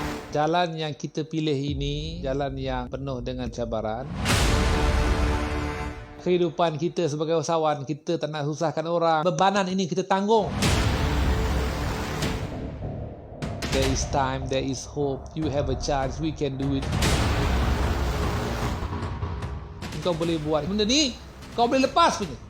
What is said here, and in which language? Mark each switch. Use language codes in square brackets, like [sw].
[ms] Jalan yang kita pilih ini jalan yang penuh dengan cabaran. Kehidupan kita sebagai usahawan, kita tak nak susahkan orang. Bebanan ini kita tanggung. [en] There is time, there is hope. You have a chance, we can do it. [ms] Kau boleh buat benda ni, kau boleh lepas punya.